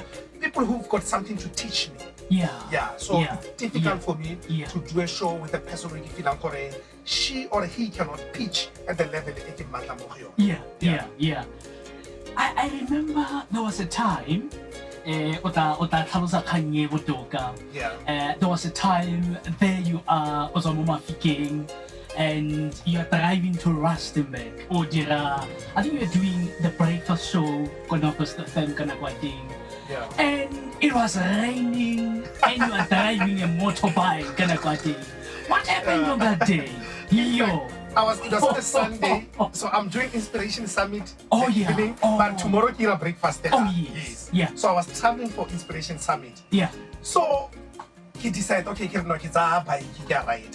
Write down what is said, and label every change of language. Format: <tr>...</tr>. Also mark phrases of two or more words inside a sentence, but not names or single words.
<en>People who've got something to teach me. Yeah. Yeah. So Yeah. it's difficult Yeah. for me Yeah. to do a show with a person who feel she or he cannot pitch at the level it is. Yeah, yeah, yeah. I remember there was a time,</en> <tn>ota tlhalosa kgang e botoka.</tn> <en>Yeah. There was a time there you are</en> <tn>o tswa mo Mafikeng</tn> <en>and you are driving to Rustenburg</en> <tn>o dira,</tn> <en>I think you were doing the breakfast show ko Northwest FM</en> <tn>ka nako ya teng.</tn> <en>Yeah. And it was raining and you are driving a motorbike</en> <tn>ka nako ya teng.</tn> <en>What happened on that day? Yo. It was a Sunday, so I'm doing Inspiration Summit Oh, the yeah. evening, Oh. but tomorrow kira breakfast there. Oh, yes. Yeah. So I was traveling for Inspiration Summit. Yeah. So he decided, okay, it's a bike, he ride.</en>